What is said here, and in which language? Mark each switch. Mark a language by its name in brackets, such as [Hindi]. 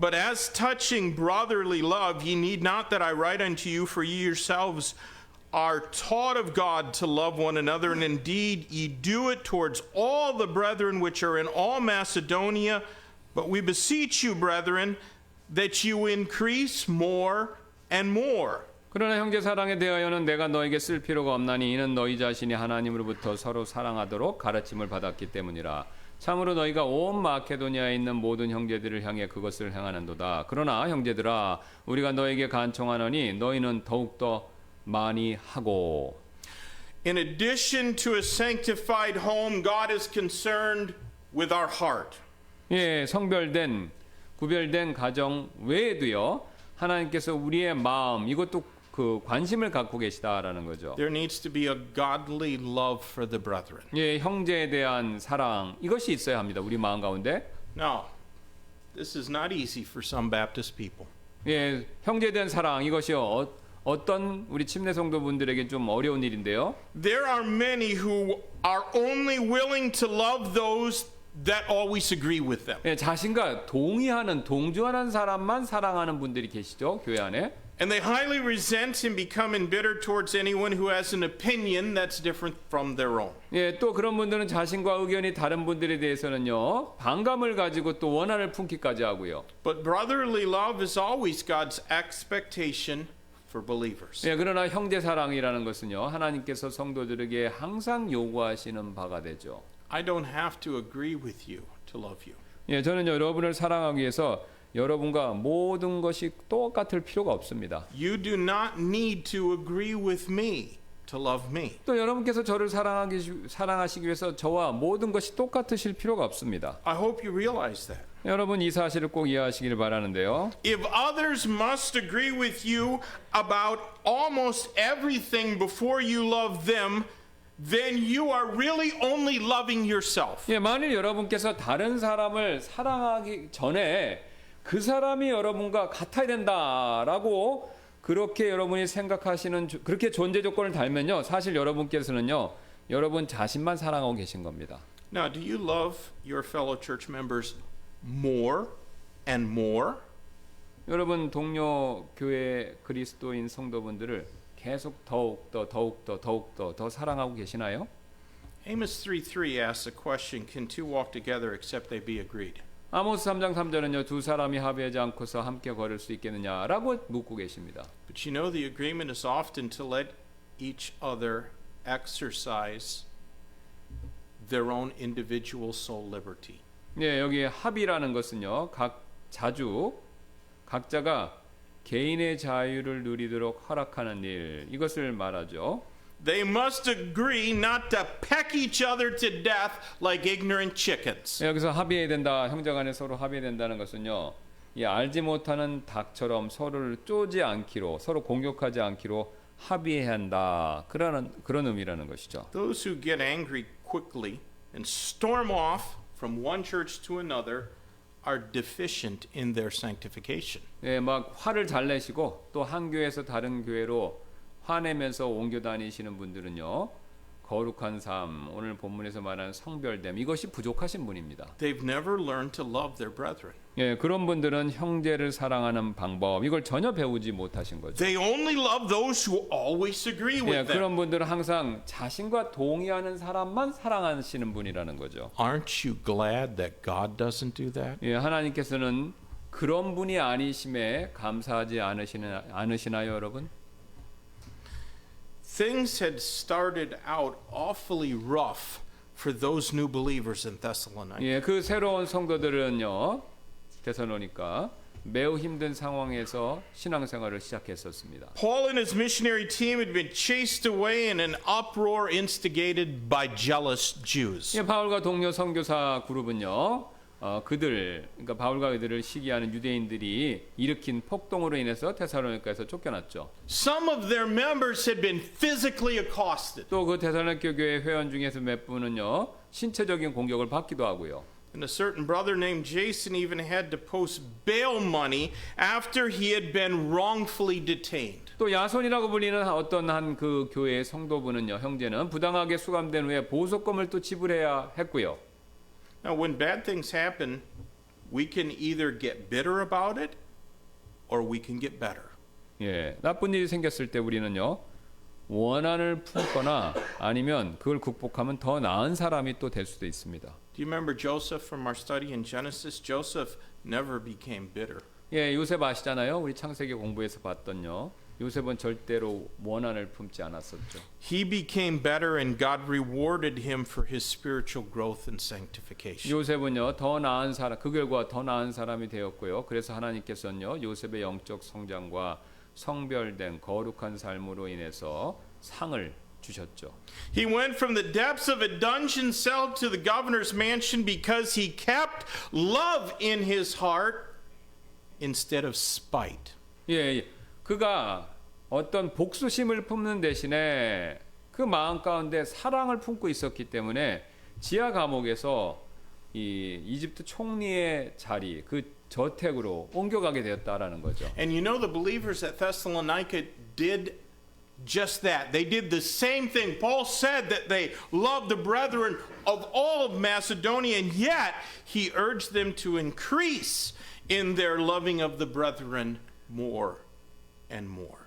[English] But as touching brotherly love, ye need not that I write unto you, for ye yourselves are taught of God to love one another, and indeed ye do it towards all the brethren which are in all Macedonia. But we beseech you, brethren, that you increase more and more. [Korean] 그러나 형제 사랑에 대하여는 내가 너에게 쓸 필요가 없나니 이는 너희 자신이 하나님으로부터 서로 사랑하도록 가르침을 받았기 때문이라. 참으로 너희가 온 마케도니아에 있는 모든 형제들을 향해 그것을 행하는도다. 그러나 형제들아 우리가 너에게 간청하노니 너희는 더욱더 많이 하고. [English] In addition to a sanctified home, God is concerned with our heart. [Korean] 예, 성별된 구별된 가정 외에도요. 하나님께서 우리의 마음 이것도 그 관심을 갖고 계시다라는 거죠. [English] There needs to be a godly love for the brethren. [Korean] 예, 형제에 대한 사랑 이것이 있어야 합니다. 우리 마음 가운데. [English] Now, this is not easy for some Baptist people. [Korean] 예, 형제에 대한 사랑 이것이요. 어떤 우리 침례 성도분들에게 좀 어려운 일인데요. [English] There are many who are only willing to love those that always agree with them. [Korean] 예, 자신과 동의하는 동조하는 사람만 사랑하는 분들이 계시죠. 교회 안에. [English] And they highly resent and become embittered towards anyone who has an opinion that's different from their own. [Korean] 예, 또 그런 분들은 자신과 의견이 다른 분들에 대해서는요. 반감을 가지고 또 원한을 품기까지 하고요. [English] But brotherly love is always God's expectation for believers. [Korean] 예, 그러나 형제 사랑이라는 것은요. 하나님께서 성도들에게 항상 요구하시는 바가 되죠. [English] I don't have to agree with you to love you. [Korean] 예, 저는 여러분을 사랑하기 위해서 여러분과 모든 것이 똑같을 필요가 없습니다. [English] You do not need to agree with me to love me. [Korean] 또 여러분께서 저를 사랑하시기 위해서 저와 모든 것이 똑같으실 필요가 없습니다. [English] I hope you realize that. [Korean] 여러분 이 사실을 꼭 이해하시기를 바라는데요. [English] If others must agree with you about almost everything before you love them, then you are really only loving yourself. [Korean] 예, 만일 여러분께서 다른 사람을 사랑하기 전에 그 사람이 여러분과 같아야 된다라고 그렇게 여러분이 생각하시는 그렇게 존재 조건을 달면요, 사실 여러분께서는요, 여러분 자신만 사랑하고 계신 겁니다. [English] Now, do you love your fellow church members more and more? [Korean] 여러분 동료 교회 그리스도인 성도분들을 계속 더욱더 더 사랑하고 계시나요? [English] Amos 3:3 asks a question, can two walk together except they be agreed? [Korean] 아모스 3장 3절은요, 두 사람이 합의하지 않고서 함께 걸을 수 있겠느냐라고 묻고 계십니다. [English] But you know the agreement is often to let each other exercise their own individual soul liberty. [Korean] 예, 여기 합의라는 것은요, 자주 각자가 개인의 자유를 누리도록 허락하는 일, 이것을 말하죠. [English] They must agree not to peck each other to death like ignorant chickens. [Korean] 여기서 합의해야 된다, 형제간에 서로 합의해야 된다는 것은요, 이 알지 못하는 닭처럼 서로를 쪼지 않기로, 서로 공격하지 않기로 합의해야 한다, 그런 의미라는 것이죠. [English] Those who get angry quickly and storm off from one church to another are deficient in their sanctification. [Korean] 예, 막 화를 잘 내시고 또 한 교회에서 다른 교회로 화내면서 옮겨 다니시는 분들은요, 거룩한 삶, 오늘 본문에서 말하는 성별됨, 이것이 부족하신 분입니다. [English] They've never learned to love their brethren. [Korean] 예, 그런 분들은 형제를 사랑하는 방법, 이걸 전혀 배우지 못하신 거죠. [English] They only love those who always agree 예, with them. [Korean] 그런 분들은 항상 자신과 동의하는 사람만 사랑하시는 분이라는 거죠. [English] Aren't you glad that God doesn't do that? [Korean] 예, 하나님께서는 그런 분이 아니심에 감사하지 않으시나요, 여러분? [English] Things had started out awfully rough for those new believers in Thessalonica. [Korean] 예, 그 새로운 성도들은요, 데살로니가 매우 힘든 상황에서 신앙생활을 시작했었습니다. [English] Paul and his missionary team had been chased away in an uproar instigated by jealous Jews. [Korean] 예, 바울과 동료 선교사 그룹은요, 그러니까 바울과 그들을 시기하는 유대인들이 일으킨 폭동으로 인해서 데살로니가에서 쫓겨났죠. [English] Some of their members had been physically accosted. [Korean] 또 그 데살로니가 교회 회원 중에서 몇 분은요, 신체적인 공격을 받기도 하고요. [English] And a certain brother named Jason even had to post bail money after he had been wrongfully detained. [Korean] 또 야손이라고 불리는 어떤 한 그 교회의 성도분은요, 형제는 부당하게 수감된 후에 보석금을 또 지불해야 했고요. [English] Now, when bad things happen, we can either get bitter about it or we can get better. [Korean] 예, 나쁜 일이 생겼을 때 우리는요, 원한을 품거나 아니면 그걸 극복하면 더 나은 사람이 또 될 수도 있습니다. [English] Do you remember Joseph from our study in Genesis? Joseph never became bitter. [Korean] 예, 요셉 아시잖아요. 우리 창세기 공부에서 봤던요. 요셉은 절대로 원한을 품지 않았었죠. [English] He became better and God rewarded him for his spiritual growth and sanctification. [Korean] 요셉은요, 더 나은 사람, 그 결과 더 나은 사람이 되었고요. 그래서 하나님께서는요, 요셉의 영적 성장과 성별된 거룩한 삶으로 인해서 상을 주셨죠. [English] He went from the depths of a dungeon cell to the governor's mansion because he kept love in his heart instead of spite. [Korean] 예, 그가 어떤 복수심을 품는 대신에 그 마음 가운데 사랑을 품고 있었기 때문에 지하 감옥에서 이 이집트 총리의 자리, 그 저택으로 옮겨가게 되었다라는 거죠. [English] And you know the believers at Thessalonica did just that. They did the same thing. Paul said that they loved the brethren of all of Macedonia, and yet he urged them to increase in their loving of the brethren more and more.